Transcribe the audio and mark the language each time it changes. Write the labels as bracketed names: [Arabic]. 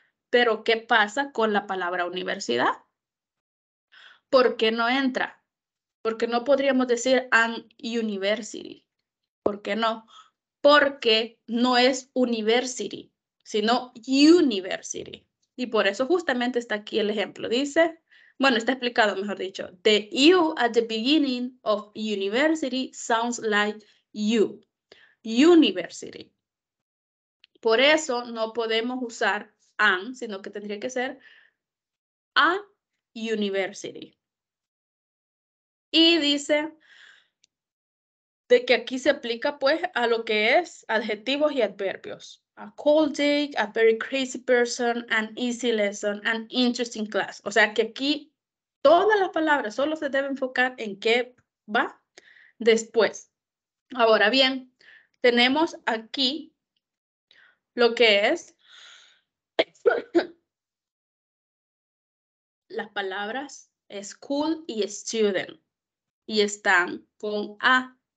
[Spanish] Pero ¿qué pasa con la palabra universidad? ¿Por qué no entra? Porque no podríamos decir [English] an university. [Spanish] ¿Por qué no? Porque no es university, sino university. Y por eso justamente está aquí el ejemplo. Dice, bueno, está explicado, mejor dicho. [English] The U at the beginning of university sounds like you. University. [Spanish] Por eso no podemos usar an, sino que tendría que ser [English] a university. [Spanish] Y dice de que aquí se aplica pues a lo que es adjetivos y adverbios. [English] A cold day, a very crazy person, an easy lesson, an interesting class. [Spanish] O sea que aquí todas las palabras solo se deben enfocar en qué va después. Ahora bien, tenemos aquí lo que es las palabras school y student y están con A.